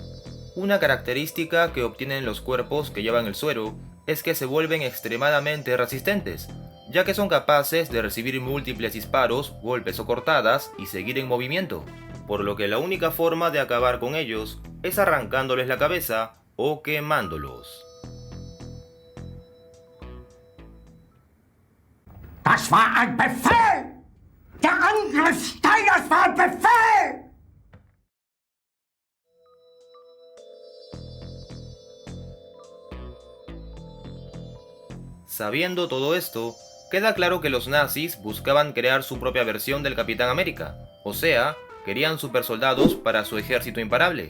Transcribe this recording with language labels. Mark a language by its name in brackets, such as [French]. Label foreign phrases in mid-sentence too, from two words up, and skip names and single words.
[Spanish] Una característica que obtienen los cuerpos que llevan el suero es que se vuelven extremadamente resistentes, ya que son capaces de recibir múltiples disparos, golpes o cortadas y seguir en movimiento, por lo que la única forma de acabar con ellos es arrancándoles la cabeza o quemándolos. [German] Das war ein Befehl! Der Angriff Steiners war ein Befehl! [Spanish] Sabiendo todo esto, queda claro que los nazis buscaban crear su propia versión del Capitán América, o sea, querían supersoldados para su ejército imparable.